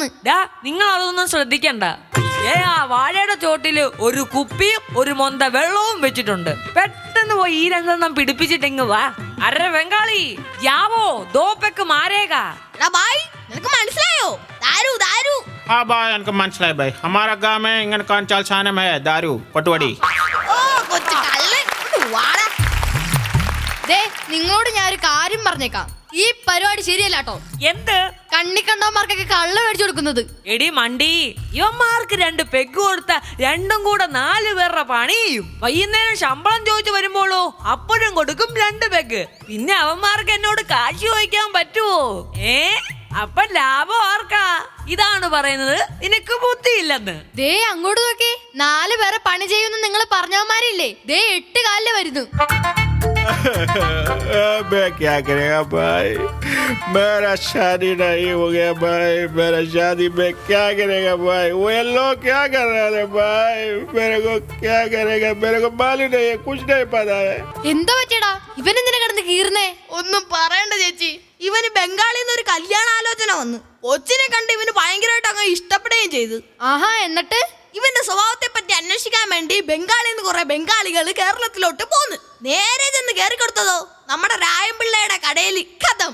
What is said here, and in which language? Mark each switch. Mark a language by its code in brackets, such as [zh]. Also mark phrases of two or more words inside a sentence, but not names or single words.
[ml] നിങ്ങൾ അതൊന്നും ശ്രദ്ധിക്കണ്ട. ആ വാഴയുടെ ചോട്ടില് ഒരു കുപ്പിയും ഒരു മൊന്ത വെള്ളവും വെച്ചിട്ടുണ്ട്. പെട്ടെന്ന് പോയി ഈ രണ്ടെണ്ണം പിടിപ്പിച്ചിട്ടെങ്ങ് വാ. [hi] अरे बंगाली जाओ दो पेग मारेगा. [ml] ബായ്, നിനക്ക് മനസ്സിലായോ? [hi] दारू दारू. हाँ भाई इनको മനസ്സിലായി भाई हमारा गांव में इंगन कौन चाल छाने में है दारू पटवाड़ी [ml] ഓ കൊച്ചു കള്ളൻ, ഇങ്ങോട്ട് വാടാ. ദേ നിങ്ങളോട് ഞാൻ ഒരു കാര്യം പറഞ്ഞേക്കാം. ഈ പരിപാടി ശരിയല്ല കേട്ടോ. എന്ത്? കണ്ണിക്കണ്ടവന്മാർക്കൊക്കെ കള്ള് മേടിച്ചു കൊടുക്കുന്നത്. എടി മണ്ടി, ഇവന്മാർക്ക് 2 പെഗ് കൊടുത്ത രണ്ടും കൂടെ 4 പേരുടെ പണിയും. വൈകുന്നേരം ശമ്പളം ചോദിച്ചു വരുമ്പോഴോ അപ്പോഴും കൊടുക്കും 2 പെഗ്. പിന്നെ അവന്മാർക്ക് എന്നോട് കാശ് ചോദിക്കാൻ പറ്റുമോ? അപ്പൊ ലാഭം ആർക്കാ? ഇതാണ് പറയുന്നത് നിനക്ക് ബുദ്ധിയില്ലെന്ന്. ദേ അങ്ങോട്ട് നോക്കി, 4 പേരെ പണി ചെയ്യുമെന്ന് നിങ്ങൾ പറഞ്ഞവന്മാരില്ലേ? ദേ 8 കാലില് വരുന്നു. [hi] मैं क्या करेगा भाई मेरा शादी नहीं हो गया भाई मेरा शादी में क्या करेगा भाई वो लोग क्या कर रहे थे भाई मेरे को क्या करेगा मेरे को मालूम नहीं है कुछ नहीं पता है [ml] എന്താ പറ്റിയടാ? ഇവനെന്തിനാ കിടന്ന് കീറുന്നേ? ഒന്നും പറയണ്ട ചേച്ചി, ഇവന് ബംഗാളിൽ നിന്ന് ഒരു കല്യാണാലോചന വന്നു. കൊച്ചിനെ കണ്ട് ഇവന് ഭയങ്കരമായിട്ട് അങ്ങ് ഇഷ്ടപ്പെടുകയും ചെയ്തു. ആഹാ, എന്നിട്ട് ഇവന്റെ സ്വഭാവത്തെ പറ്റി അന്വേഷിക്കാൻ വേണ്ടി ബംഗാളിൽ നിന്ന് കുറെ ബംഗാളികൾ കേരളത്തിലോട്ട് പോന്ന്. നേരെ ചെന്ന് കയറി കൊടുത്തതോ നമ്മുടെ രായംപിള്ളയുടെ കടയിൽ കഥം.